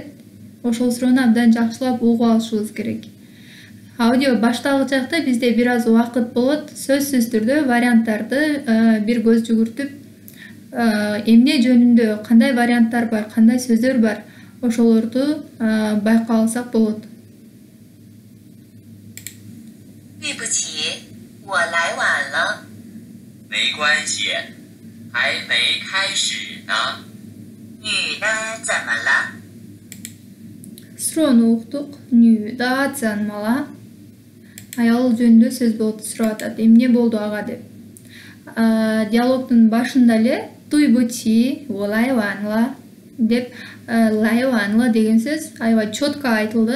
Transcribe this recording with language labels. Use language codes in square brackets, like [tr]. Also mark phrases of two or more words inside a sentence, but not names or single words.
[ky] Ошол суроону абдан жакшылап угуп алышыбыз керек. Аудио башталгы жакта бизде бир аз убакыт болот. Сөзсүз түрдө варианттарды бир көз жүгүртүп, эмне жөнүндө кандай варианттар бар, кандай сөздөр бар, ошолорду байкап алсак болот. [zh] 对不起，我来晚了。没关系，还没开始呢。女的怎么了？ [ky] Суроону уктук. [zh] 女的怎么了. [ky] Аял жөнүндө сөз болуп сурап атат. Эмне болду ага деп. диалогтун башында эле [zh] 对不起来晚了 [ky] деп лайванла деген сөз аябай четко айтылды.